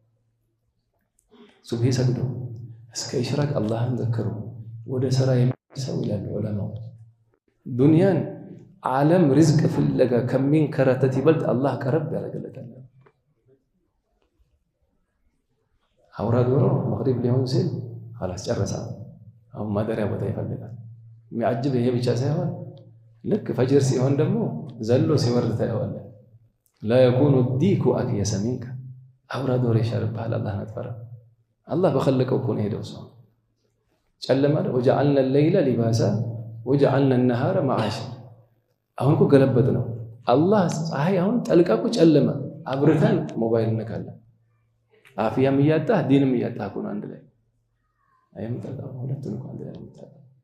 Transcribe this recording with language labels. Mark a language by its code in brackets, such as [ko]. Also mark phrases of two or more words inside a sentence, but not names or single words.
[am] ሱብሂ ሰግዶ እስከ ኢሽራቅ አላህን ዘክሩ። ወደ ስራ የሚሰው ይላሉ ዑለማው። ዱንያን ዓለም ሪዝቅ ፍለጋ ከሚንከራተት ይበልጥ አላህ ቀረብ ያደርግለታል። አውራ ዶሮ መግሪብ ሊሆን ሲል خلاص ጨረሰ። አሁን ማደሪያ ቦታ ይፈልጋል። የሚያጅብ ይሄ ብቻ ሳይሆን ልክ ፈጅር ሲሆን ደግሞ ዘሎ ሲወርድ ታየዋለህ። [ar] لا يكون الديك أكيس منك [am] አውራ ዶሮ ይሻልብሃል። አላህን አትፈራ። አላህ በኸለቀው እኮ ነው ሄደው ሰው ጨለማ [ar] وجعلنا الليل لباسا وجعلنا النهار معاشا። [am] አሁን እኮ ገለበጥ ነው አላህ ፀሐይ አሁን ጠልቃ እኮ ጨለማ አብርተን ሞባይል እንነካለን። አፍያም እያጣህ ዲንም እያጣህ እኮ ነው አንድ ላይ አይምጣጣው። ሁለቱን እንኳን አንድ ላይ